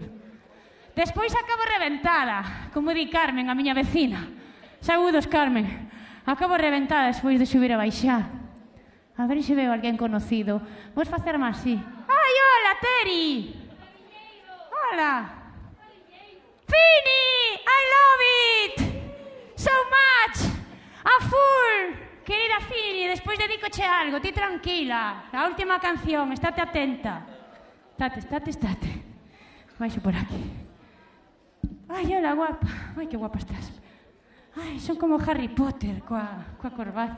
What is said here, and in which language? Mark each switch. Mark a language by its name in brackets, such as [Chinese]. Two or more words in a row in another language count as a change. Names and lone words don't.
[Galician] Despois acabo reventada, como di Carmen, a miña vecina. Saúdos, Carmen. Acabo reventada despois de subir a baixar. A ver se veo alguén conocido. Vos facerme así. Ai, hola, Teri! Hola! [English] Fini! I love it! So much! A full! [Galician] Querida Fini, despois dedicoche algo, ti tranquila. A última canción, estate atenta. Estate. Baixo por aquí. Ai, hola, guapa. Ai, que guapa estás. Ai, son como Harry Potter coa corbata.